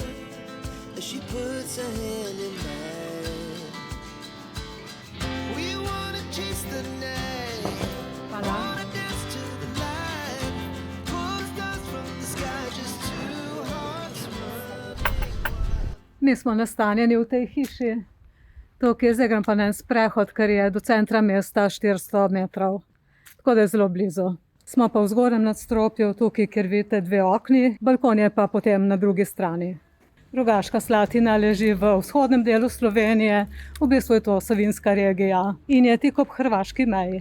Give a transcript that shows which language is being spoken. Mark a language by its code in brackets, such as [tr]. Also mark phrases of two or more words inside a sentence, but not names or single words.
[en] As she puts her hand in mine. We wanna chase the night. [sl] Hvala. [en] Wanna dance to the light. Pull stars from the sky, just two hearts running. [sl] Mi smo nastanjeni v tej hiši. Tukaj zdaj grem pa na en sprehod, ker je do centra mesta 400 metrov. Tako da je zelo blizu. Smo pa v zgornjem nadstropju, tukaj, kjer vidite dve okni, balkon je pa potem na drugi strani. Rogaška Slatina leži v vzhodnem delu Slovenije, v bistvu je to Savinjska regija in je tik ob hrvaški meji.